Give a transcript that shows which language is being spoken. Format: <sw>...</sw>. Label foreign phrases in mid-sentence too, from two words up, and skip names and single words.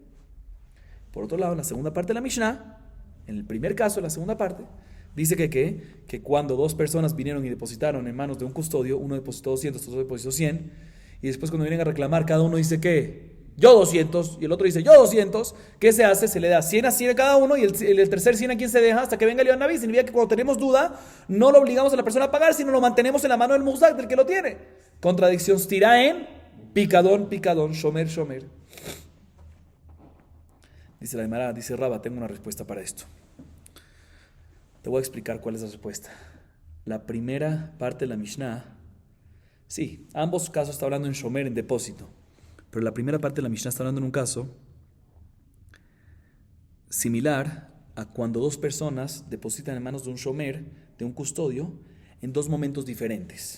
<es>Por otro lado, en la segunda parte de la Mishnah, en el primer caso, en la segunda parte, dice que cuando dos personas vinieron y depositaron en manos de un custodio, uno depositó 200, otro depositó 100, y después cuando vienen a reclamar, cada uno dice que yo 200, y el otro dice yo 200, ¿qué se hace? Se le da 100 a 100 a cada uno, y el tercer 100 a quien se deja hasta que venga el Yohan Naví. Significa que cuando tenemos duda, no lo obligamos a la persona a pagar, sino lo mantenemos en la mano del muhzak, del que lo tiene. Contradicción stira en picadón,</es> <he>shomer, shomer.</he> <es>Dice la Gemara, dice Raba, tengo una respuesta para esto. Te voy a explicar cuál es la respuesta. La primera parte de la Mishnah, sí, ambos casos está hablando en shomer, en depósito. Pero la primera parte de la Mishnah está hablando en un caso similar a cuando dos personas depositan en manos de un shomer, de un custodio, en dos momentos diferentes.</es>